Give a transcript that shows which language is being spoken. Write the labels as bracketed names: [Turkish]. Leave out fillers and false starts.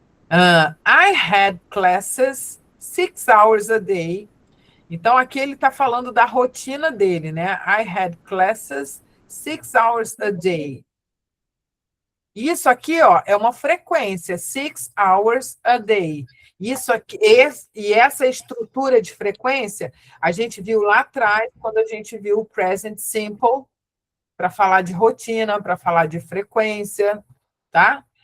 [English] I had classes 6 hours a day. [Portuguese] Então, aqui ele está falando da rotina dele, né? [English] I had classes 6 hours a day. [Portuguese] Isso aqui, ó, é uma frequência, [English] 6 hours a day. [Portuguese] Isso aqui, e essa estrutura de frequência, a gente viu lá atrás, quando a gente viu o present simple, para falar de rotina, para falar de frequência, tá?